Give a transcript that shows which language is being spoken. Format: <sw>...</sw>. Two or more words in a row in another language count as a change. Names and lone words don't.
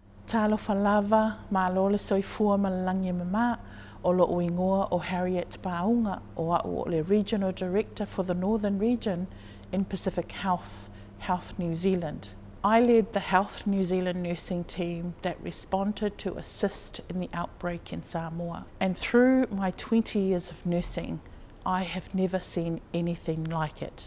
<sm>Talofa lava, mālole soifua malalangi mama, o lo uingoa o Harriet Paunga, o au le</sm> <en>Regional Director for the Northern Region in Pacific Health New Zealand. I led the Health New Zealand nursing team that responded to assist in the outbreak in Samoa. And through my 20 years of nursing, I have never seen anything like it.</en>